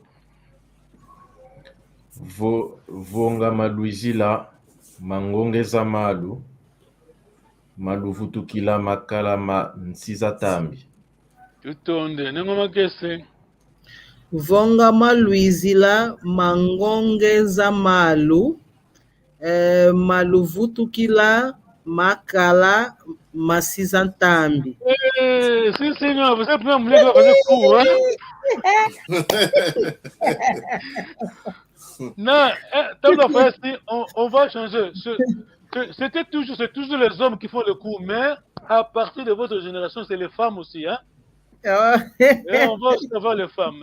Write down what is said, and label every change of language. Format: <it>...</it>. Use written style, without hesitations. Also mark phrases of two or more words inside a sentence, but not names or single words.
<kg>Vonga maluizila mangonge za malu maluvutukila makala mansi za tambi. Tutonde nengoma kese. Vonga maluizila mangonge za malu maluvutukila makala mansi za tambi.</kg> <pt>Sim, senhor, você primeiro mulher vai fazer cool, hein?</pt> <fr>Non, on va changer. C'est toujours les hommes qui font le coup, mais à partir de votre génération, c'est les femmes aussi, hein? Et on va aussi avoir les femmes.</fr>